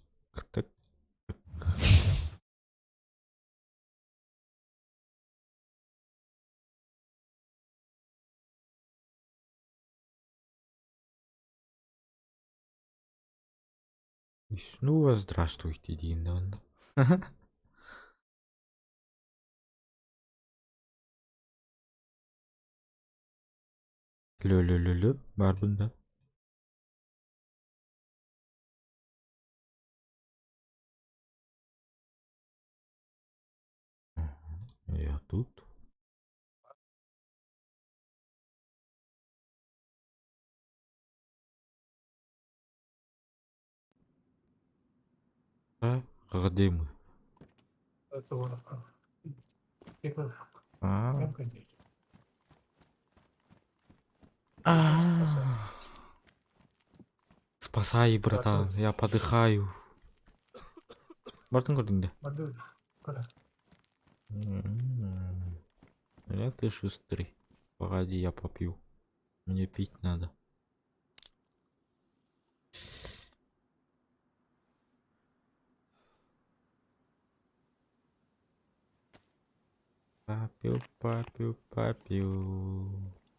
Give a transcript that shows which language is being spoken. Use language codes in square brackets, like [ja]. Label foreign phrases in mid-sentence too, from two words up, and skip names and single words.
[ru] так. И снова здравствуйте, Динан. Лё-лё-лё-лё, барбун, да? Я тут. А, где мы? Это вот. Типа, А, прям конечно. Спасай. а, спасай, братан, Батут. я подыхаю. [kk] Бартын көрдің де? [ru] Батут. Куда? Я ты шустрый. Погоди, я попью. Мне пить надо. Попью, попью, попью.